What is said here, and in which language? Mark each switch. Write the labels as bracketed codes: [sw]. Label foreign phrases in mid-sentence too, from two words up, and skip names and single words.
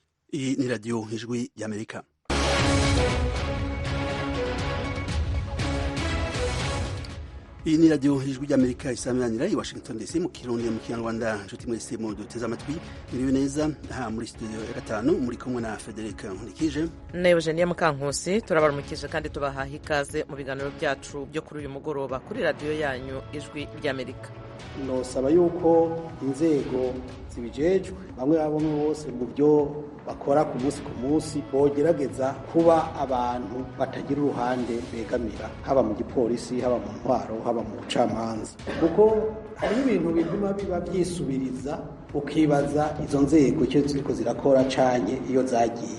[rw] Iyi ni radiyo Ijwi Rya Amerika. Iyi ni radiyo Ijwi Rya Amerika isaminanira i Washington DC mu Kirundi mu Kinyarwanda. Nshuti mwese mu duteze amatwi muriwe neza aha muri studio ya 5 muri kumwe na Federica Nkurikije na Eugenia Mukankusi. Turabaramukije kandi tubahaha ikaze mu biganiro byacu byo kuri uyu mugoroba kuri radiyo yanyu Ijwi Rya Amerika. [rn] Nosaba yuko inzego zibijejwe bamwe bose mu byo bakora ku munsi bogerageza kuba abantu batagira uruhande begamira, haba mu gipolisi, haba mu ntwaro, haba mu bucamanza, kuko hari ibintu bituma biba byisubiriza ukibaza izo nzego icyo ziriko zirakora canye iyo zagiye.